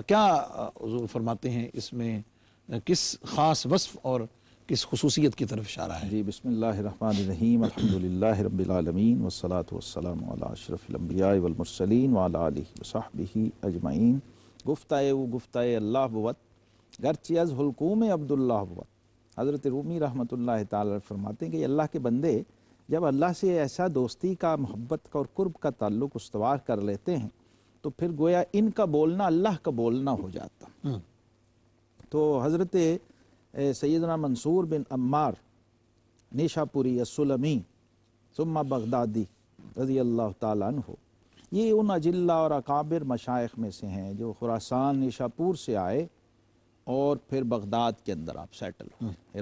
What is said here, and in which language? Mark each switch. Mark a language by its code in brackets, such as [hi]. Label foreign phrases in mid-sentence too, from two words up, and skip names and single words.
[ur] کیا حضور فرماتے ہیں اس میں کس خاص وصف اور کس خصوصیت کی طرف اشارہ ہے؟ [ar] جی، بسم اللہ الرحمن الرحیم، الحمدللہ رب العالمین والصلاة والسلام علی اشرف الانبیاء والمرسلین وعلی آلہ وصحبہ اجمعین۔ [fa] گفتہ و گفتہ اللہ بود گرچہ از حلقوم عبداللہ بود۔ [ur] حضرت رومی [ar] رحمۃ اللہ تعالی [ur] فرماتے ہیں کہ اللہ کے بندے جب اللہ سے ایسا دوستی کا، محبت کا اور قرب کا تعلق استوار کر لیتے ہیں تو پھر گویا ان کا بولنا اللہ کا بولنا ہو جاتا۔ تو حضرت سیدنا منصور بن عمار نیشاپوری السلمی ثم بغدادی [ar] رضی اللہ تعالیٰ عنہ، [ur] یہ ان اجلہ اور اکابر مشائخ میں سے ہیں جو خراسان نیشاپور سے آئے اور پھر بغداد کے اندر آپ سیٹل ہوئے۔